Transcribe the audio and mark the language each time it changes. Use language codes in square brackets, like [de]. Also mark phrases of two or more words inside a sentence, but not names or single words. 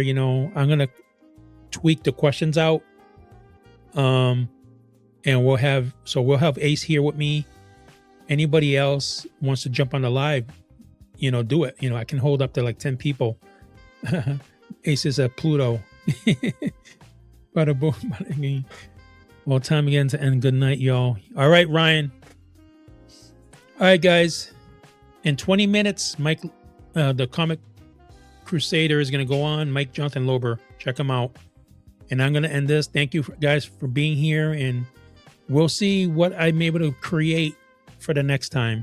[en] I'm going to tweak the questions out. And we'll have Ace here with me. Anybody else wants to jump on the live, do it. I can hold up to like 10 people. Ace is at Pluto. Bada boom, bada bing. Well, time again to end. Good night, y'all. All right, Ryan. All right, guys. In 20 minutes, Mike, the Comic Crusader is going to go on. Mike Jonathan Lober. Check him out. And I'm going to end this. Thank you, guys, for being here. And we'll see what I'm able to create for the next time.